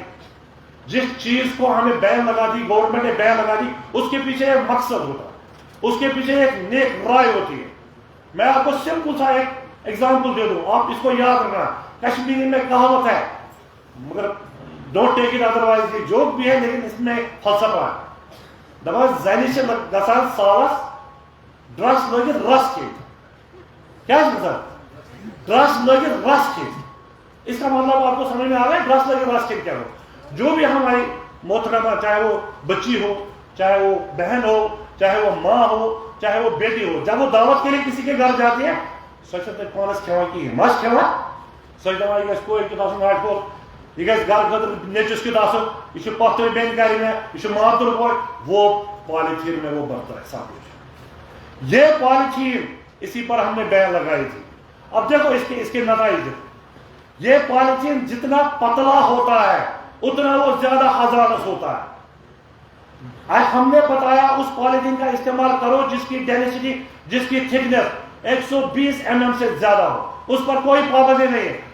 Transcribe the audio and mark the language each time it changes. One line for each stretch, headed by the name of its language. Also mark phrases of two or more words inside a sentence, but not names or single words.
Urdu: جس چیز کو ہمیں بین لگا دی, گورنمنٹ نے بین لگا دی, اس کے پیچھے ایک مقصد ہوتا ہے, اس کے پیچھے ایک نیک رائے ہوتی ہے. میں آپ کو سمپل سا ایک ایگزامپل دے دوں, آپ اس کو یاد رکھنا. کشمیری میں کہاوت ہے, مگر
English: don't take it otherwise,
Urdu: یہ جوک بھی ہے لیکن اس میں فلسفہ ہے.
Kashmiri: دپان زنہِ چھِ گژھان سالس ڈرس لٲگِتھ رس کھیٚنۍ. کیا چھِ گژھان؟ ڈرس لٲگِتھ رس کھیٚنۍ.
Urdu: اس کا مطلب آپ کو سمجھ میں آ رہا ہے
Kashmiri: ڈرس لٲگِتھ رس کھیٚنۍ
Urdu: کیا ہو. جو بھی ہماری محترمہ, چاہے وہ بچی ہو, چاہے وہ بہن ہو, چاہے وہ ماں ہو, چاہے وہ بیٹی ہو, جب وہ دعوت کے لیے کسی کے گھر جاتی ہے,
Kashmiri: سۄ چھےٚ تتہِ پانس کھٮ۪وان کِہیٖنۍ, مَچھ کھٮ۪وان. سۄ چھِ دپان یہِ گژھِ کورِ کیُتھ آسُن ناٹہِ پھوٚل, یہ گژھِ گھر خٲطرٕ نیٚچوِس کیُتھ آسُن, یہ چھُ پۄپھتٕر بیٚنہِ کَرِ مےٚ, یہ چھُ مامتُر بوے,
Urdu: وہ پالیتھین میں وہ برتا ہے سب کچھ. یہ پالیتھین اسی پر ہم نے بین لگائی تھی. اب دیکھو اس کے نتائج دیکھو. یہ پالیتھین جتنا پتلا ہوتا ہے اتنا وہ زیادہ ہزارس ہوتا ہے. آج ہم نے بتایا اس پالیتھین کا استعمال کرو جس کی ڈینسٹی, جس کی تھکنیس 120 mm سے زیادہ ہو, اس پر کوئی پابندی نہیں ہے.